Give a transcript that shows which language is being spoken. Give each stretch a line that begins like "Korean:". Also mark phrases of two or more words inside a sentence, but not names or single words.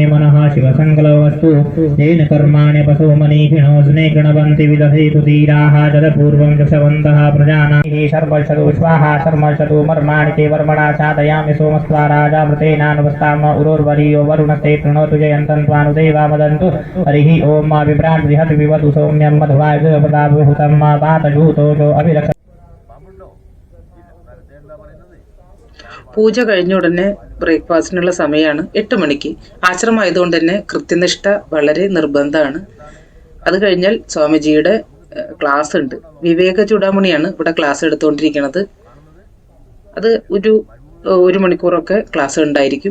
Sanskrit: मनः शिवसङ्कल्पवस्तु येन कर्माणि पशो मनीषिणो स्ने गणवन्ति विदधेतु धीराः जलपूर्वं दशवन्तः प्रजानां हि शर्मषतु स्वाहा शर्मषतु मर्माणि ते वर्मणा चादयामि सोमस्त्वा राजामृतेनानुपस्ताम उरोर्वरीयो वरुणस्ते प्रणोतु जयन्तं त्वानुदेवा वदन्तु हरिः ओम मा विभ्रान् बृहत् विवतु सौम्यं मध्वायुपदाभूतं मा वातजूतो
Malayalam: പൂജ കഴിഞ്ഞ ഉടനെ ബ്രേക്ക്ഫാസ്റ്റിനുള്ള സമയമാണ്. 8 മണിക്ക്. ആശ്രമമായതുകൊണ്ട് തന്നെ കൃത്യനിഷ്ഠ വളരെ നിർബന്ധമാണ്. അത് കഴിഞ്ഞാൽ സ്വാമിജിയുടെ ക്ലാസ് ഉണ്ട്. വിവേക ചൂടാമണിയാണ് ഇവിടെ ക്ലാസ് എടുത്തുകൊണ്ടിരിക്കുന്നത്. അത് ഒരു മണിക്കൂറൊക്കെ ക്ലാസ് ഉണ്ടായിരിക്കും.